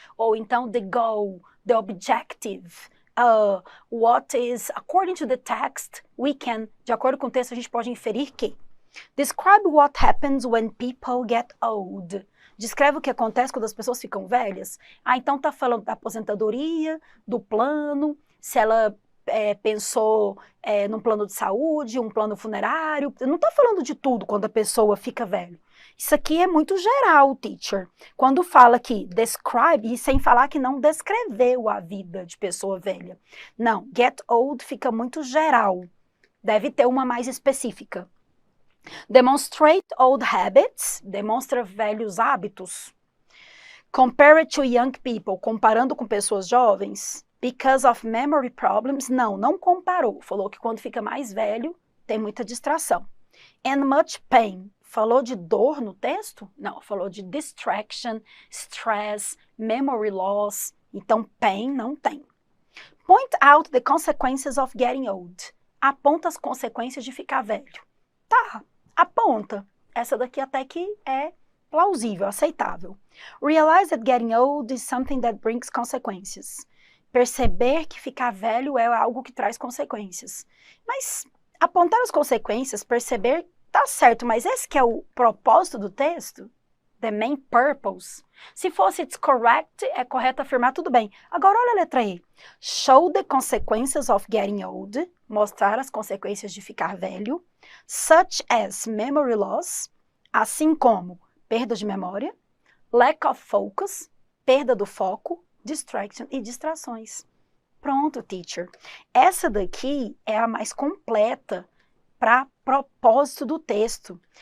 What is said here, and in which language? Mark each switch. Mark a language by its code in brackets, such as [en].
[pt] Ou então the goal, the objective. What is, according to the text, we can, de acordo com o texto, a gente pode inferir que. [en] Describe what happens when people get old. [pt] Descreve o que acontece quando as pessoas ficam velhas. Ah, então tá falando da aposentadoria, do plano, se ela pensou num plano de saúde, um plano funerário. Não está falando de tudo quando a pessoa fica velha. Isso aqui é muito geral, Teacher. Quando fala que describe, e sem falar que não descreveu a vida de pessoa velha. Não, get old fica muito geral. Deve ter uma mais específica. [en] Demonstrate old habits, demonstra velhos hábitos. Compare it to young people, comparando com pessoas jovens. [pt] Because of memory problems, não comparou. Falou que quando fica mais velho, tem muita distração. And much pain. Falou de dor no texto? Não, falou de distraction, stress, memory loss. Então, pain não tem. [en] Point out the consequences of getting old. [pt] Aponta as consequências de ficar velho. Tá, aponta. Essa daqui até que é plausível, aceitável. [en] Realize that getting old is something that brings consequences. [pt] Perceber que ficar velho é algo que traz consequências. Mas apontar as consequências, perceber, tá certo, mas esse que é o propósito do texto? The main purpose. Se fosse it's correct, é correto afirmar, tudo bem. Agora olha a letra E. [en] Show the consequences of getting old. [pt] Mostrar as consequências de ficar velho. Such as memory loss. Assim como perda de memória. Lack of focus. Perda do foco. Distraction e distrações. Pronto, Teacher. Essa daqui é a mais completa para propósito do texto.